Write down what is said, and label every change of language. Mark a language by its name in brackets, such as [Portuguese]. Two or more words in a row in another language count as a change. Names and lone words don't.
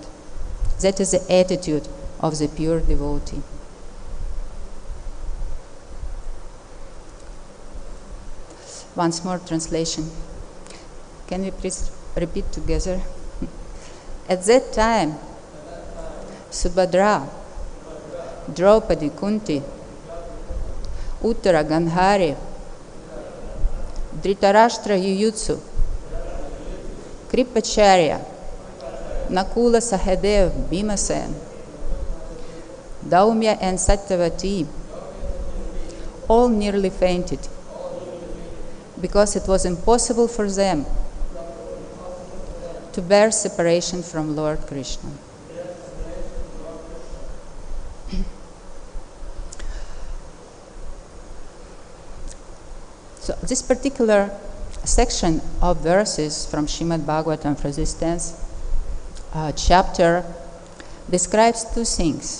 [English] That is the attitude of the pure devotee. Once more translation. Can we please repeat together? At that time, Subhadrā, Draupadī, Kuntī, Uttarā, Gaandhārī, dhṛtarāṣṭra yuyutsur, Kripacharya, Nakula Sahadeva, Bhimasen, Dhaumya and Satyavati, all nearly fainted because it was impossible for them to bear separation from Lord Krishna. So this particular section of verses from Srimad Bhagavatam, for this 10th chapter, describes two things.